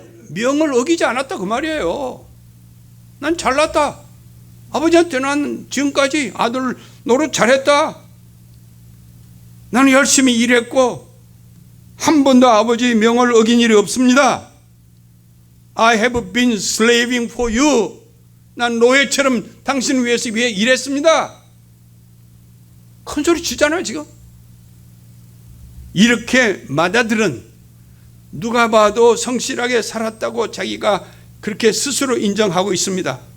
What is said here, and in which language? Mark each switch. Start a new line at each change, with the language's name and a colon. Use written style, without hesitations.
Korean: 명을 어기지 않았다 그 말이에요. 난 잘났다. 아버지한테 난 지금까지 아들 노릇 잘했다. 나는 열심히 일했고 한 번도 아버지 명을 어긴 일이 없습니다.
English: I have been slaving for you.
Korean: 난 노예처럼 당신을 위해서 일했습니다. 큰 소리 치잖아요 지금. 이렇게 맏아들은 누가 봐도 성실하게 살았다고 자기가 그렇게 스스로 인정하고 있습니다.